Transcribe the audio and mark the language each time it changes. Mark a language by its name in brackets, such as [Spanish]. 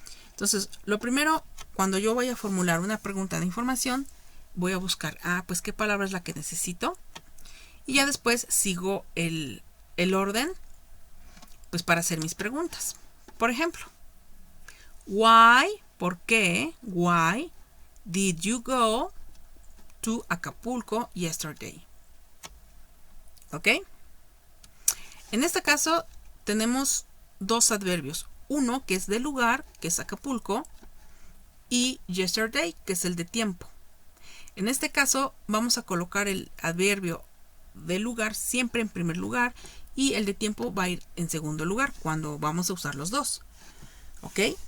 [Spanish] Entonces, lo primero, cuando yo voy a formular una pregunta de información, voy a buscar, pues qué palabra es la que necesito. Y ya después sigo el orden, pues para hacer mis preguntas. Por ejemplo, why, ¿por qué? [English] Why did you go to Acapulco yesterday? [Spanish] ¿Ok? En este caso tenemos dos adverbios. Uno que es de lugar, que es Acapulco, y yesterday, que es el de tiempo. En este caso vamos a colocar el adverbio de lugar siempre en primer lugar y el de tiempo va a ir en segundo lugar cuando vamos a usar los dos. ¿Ok?